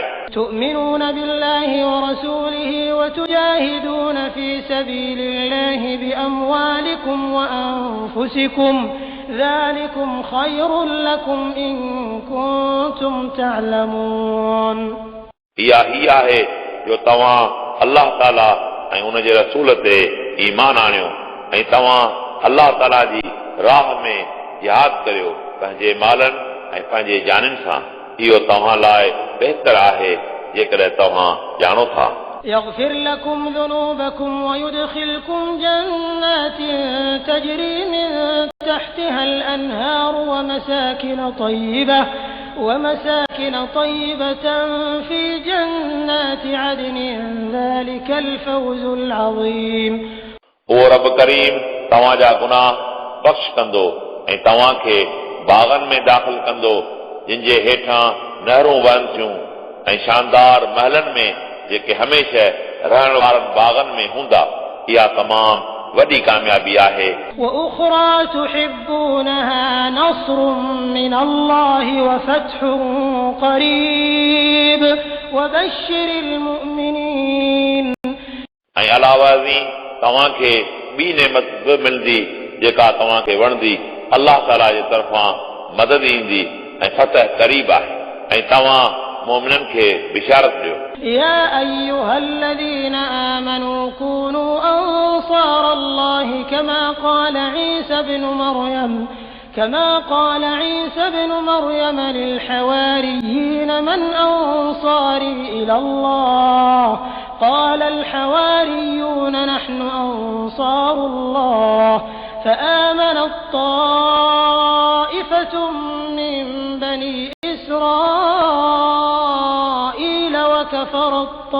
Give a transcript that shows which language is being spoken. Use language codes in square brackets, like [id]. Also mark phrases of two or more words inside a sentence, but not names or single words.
[ar] تؤمنون بالله ورسوله وتجاهدون في سبيل الله بأموالكم وأنفسكم ذلكم خير لكم إن كنتم تعلمون। [sd] इहा ही आहे जो तव्हां अल्लाह ताला ऐं उन जे रसूल ते ईमान आणियो ऐं तव्हां अल्लाह ताला जी राह में जिहाद करियो पंहिंजे मालनि ऐं पंहिंजे जाननि सां। इहो तव्हां लाइ बहितर आहे जेकॾहिं तव्हां ॼाणो था। [ar] يغفر لكم ذنوبكم ويدخلكم جنات تجري من تحتها الأنهار ومساكن طيبة في جنات عدن ذلك الفوز العظيم। [sd] ओ रब करीम तव्हां जा गुनाह बख़्श कंदो ऐं तव्हां खे बाग़नि में दाख़िल कंदो जिन जे हेठां नहरूं वहनि थियूं ऐं शानदार महलनि में जेके हमेशह रहण वारनि बाग़नि में हूंदा। इहा तमाम वॾी कामयाबी आहे। [ar] وأخرى تحبونها نصر من الله وفتح قريب وبشر المؤمنين। [sd] ऐं अलावाज़ी तव्हां खे ॿी नेमत बि मिलंदी जेका तव्हां खे वणंदी। अल्लाह ताला जे तरफ़ां मदद ईंदी ऐं फतह क़रीब आहे। ऐं तव्हां मोमिननि खे बिशारत ॾियो। [ar] يا أيها الذين آمنوا كونوا أنصار الله كما قال عيسى بن مريم للحواريين من أنصاري إلى الله قال الحواريون نحن أنصار الله فآمنت طائفة من بني إسرائيل وكفرت